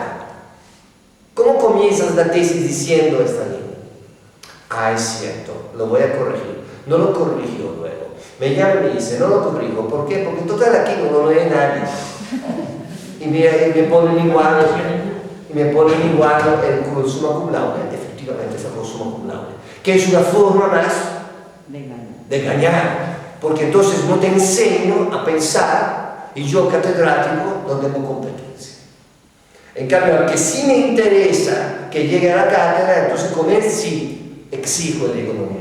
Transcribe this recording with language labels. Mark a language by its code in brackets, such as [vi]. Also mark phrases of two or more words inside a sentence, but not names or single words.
[es] ¿Cómo comienzas la tesis diciendo esta línea? Es cierto, lo voy a corregir. No lo corrigió luego. Me llama y me dice: no lo corrijo. ¿Por qué? Porque total aquí no lo lee nadie. Y me ponen igual el [la] summa cum laude. [es] Efectivamente sacó [la] summa cum laude, [es] que es una forma más de engañar, porque entonces no te enseño a pensar, y yo, catedrático, no tengo competencia. En cambio, al que sí me interesa que llegue a la cátedra, entonces con él sí exijo el economía.